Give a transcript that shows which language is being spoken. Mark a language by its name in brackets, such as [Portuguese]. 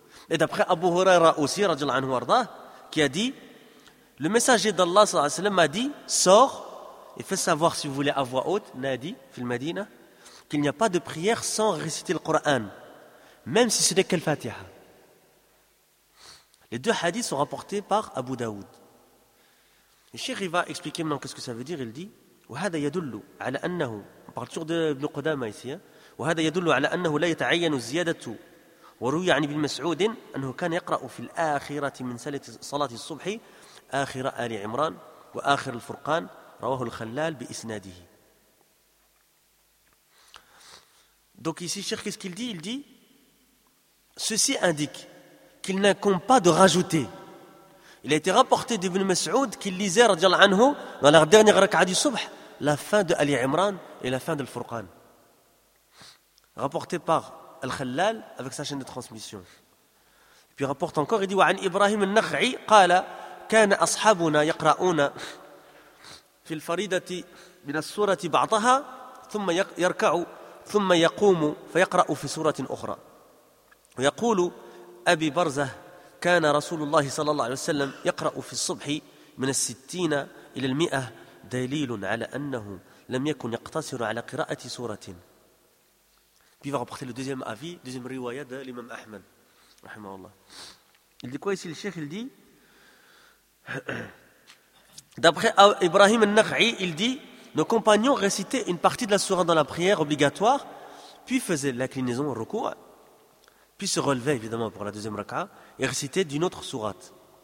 [French] Et d'après Abu Huraira aussi, radiallahu anhu arda, qui a dit, le messager d'Allah sallallahu alayhi wa sallam a dit, sors et fais savoir si vous voulez à voix haute, [Arabic] Nadi, fil Madina, [French] qu'il n'y a pas de prière sans réciter le Coran, même si ce n'est que le Fatiha. Les deux hadiths sont rapportés par Abu Daoud. Le Cheikh va expliquer maintenant qu'est-ce que ça veut dire. Il dit [Arabic] وَهَذَا يَدُلُّ عَلَى أَنَّهُ. [French] On parle toujours d'Ibn Qudama ici. [Arabic] وَهَذَا يَدُلُّ عَلَى أَنَّهُ لَا يَتَعَيَّنُ زِيَادَتُ وَرُوِيَ عَنِ بِنْ مَسْعُودٍ أَنَّهُ كَانَ يَقْرَأُ فِي الْآخِرَةِ مِنْ صَلَاةِ الصُّبْحِ آخِرَ آلِ عِمْرَانَ وَآخِرَ الْفُرْقَانِ رَوَاهُ الْخَلَّالُ بِإِسْنَادِهِ. [French] Donc ici, cher, qu'est-ce qu'il dit? Il dit, ceci indique qu'il n'incombe pas de rajouter. Il a été rapporté d'Ibn Mas'ud qu'il lisait, radiallahu anhu, dans la dernière raka'a du subh, la fin de Ali Imran et la fin de Al-Furqan. Rapporté par Al-Khalal avec sa chaîne de transmission. Et puis il rapporte encore, il dit, [Arabic] وَعَنْ إِبْرَاهِمُ النَّخْعِي قَالَ كَانَ أَصْحَابُنَا يَقْرَأُونَ فِي الْفَرِيدَةِ مِنَ السُّورَةِ بَعْضَهَا ثُمَّ يَرْكَعُ ثم يقوم فيقرأ في سورة أخرى ويقول أبي برزة كان رسول الله صلى الله عليه وسلم يقرأ في الصبح من الستين إلى المئة دليل على أنه لم يكن يقتصر على قراءة سورة. [French] Puis il va rapporter le deuxième avis, deuxième riwaya de l'imam Ahmed, rahimahullah. Il dit quoi ici le cheikh? Il dit, d'après Ibrahim al-Nakhi, il dit, nos compagnons récitaient une partie de la sourate dans la prière obligatoire, puis faisaient l'inclinaison au recours, puis se relevaient évidemment pour la deuxième raka'a et récitaient d'une autre sourate.